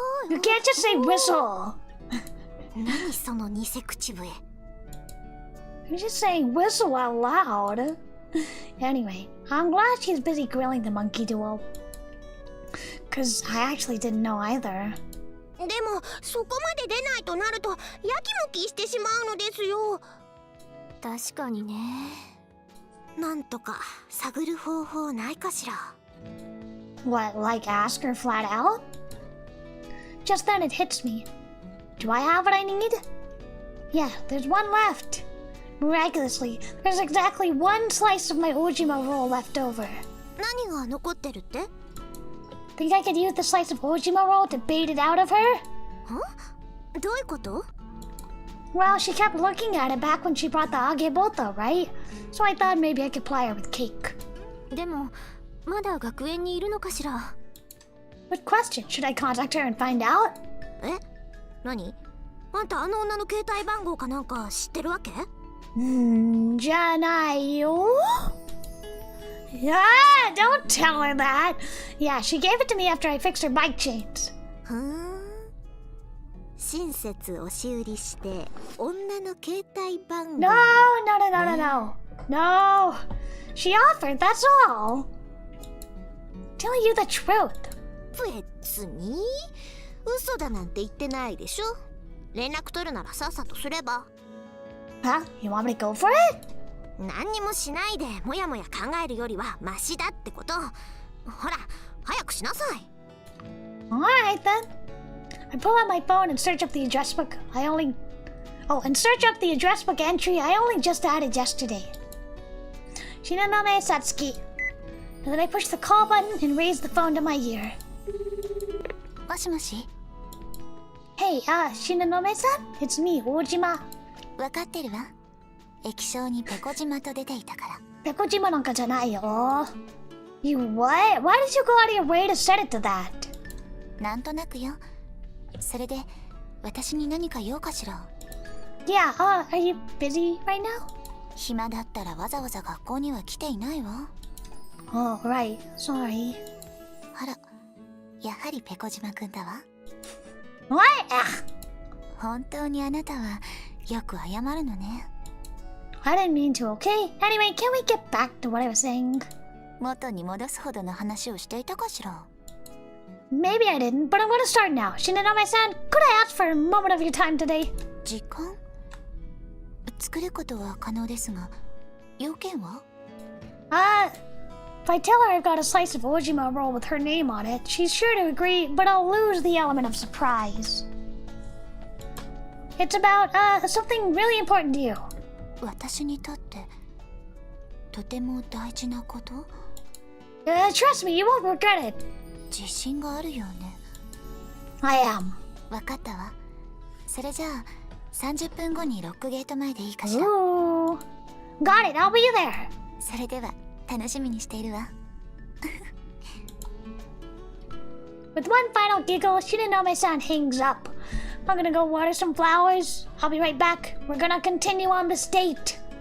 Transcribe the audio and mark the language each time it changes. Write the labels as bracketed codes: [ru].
[en] You can't just say whistle. [ja] 何その偽口笛。 [en] You're just saying whistle out loud. Anyway, I'm glad she's busy grilling the monkey duo. Cause I actually didn't know either. [ja] でもそこまで出ないとなるとやきもきしてしまうのですよ。確かにね。なんとか探る方法ないかしら。 [en] What, like ask her flat out? Just then it hits me. Do I have what I need? Yeah, there's one left. Miraculously, there's exactly one slice of my Ojima roll left over. [ja] 何が残ってるって？ [en] Think I could use the slice of Ojima roll to bait it out of her? [ja] どういうこと？ [en] Well, she kept looking at it back when she brought the ageboto, right? So I thought maybe I could ply her with cake. [ja] でもまだ学園にいるのかしら。 [en] Good question. Should I contact her and find out? [ja] え？何？あんたあの女の携帯番号かなんか知ってるわけ？じゃないよ。 [en] Yeah, don't tell her that. Yeah, she gave it to me after I fixed her bike chains. [ja] 親切押し売りして女の携帯番号。 [en] No. No. She offered, that's all. telling you the truth. [ja] 別に嘘だなんて言ってないでしょ。連絡取るならさっさとすれば。 [en] Huh? You want me to go for it? [ja] 何にもしないでもやもや考えるよりはマシだってこと。ほら早くしなさい。 [en] Alright then. I pull out my phone and search up the address book. And search up the address book entry I only just added yesterday. Shinonome Satsuki. And then I push the call button and raise the phone to my ear. [ja] もしもし。 [en] Hey, Shinonome-san? It's me, Ojima. [ja] 分かってるわ。液晶にペコ島と出ていたから。 Pekojimaなんかじゃないよ。 [en] You what? Why did you go out of your way to set it to that? [ja] なんとなくよ。それで私に何か用かしら。 [en] Yeah, are you busy right now? [ja] 暇だったらわざわざ学校には来ていないわ。 [en] Oh, right. Sorry. [ja] あら、やはりペコ島くんだわ。 [en] What? [ja] 本当にあなたはよく謝るのね。 [en] I didn't mean to, okay? Anyway, can we get back to what I was saying? [ja] 元に戻すほどの話をしていたかしら。 [en] Maybe I didn't, but I'm gonna start now. Shinonome-san, could I ask for a moment of your time today? [ja] 時間作ることは可能ですが、要件は？ [en] If I tell her I've got a slice of Ojima roll with her name on it, she's sure to agree, but I'll lose the element of surprise. It's about, something really important to you. [ja] 私にとってとても大事なこと？ [en] Trust me, you won't regret it. [ja] 自信があるよね。 [en] I am. [ja] わかったわ。それじゃあ30分後にロックゲート前でいいかしら。 [en] Ooh. Got it, I'll be there. [ja] それでは楽しみにしているわ。 [en] With one final giggle, Shinonome-san hangs up. I'm gonna go water some flowers. I'll be right back. We're gonna continue on this date.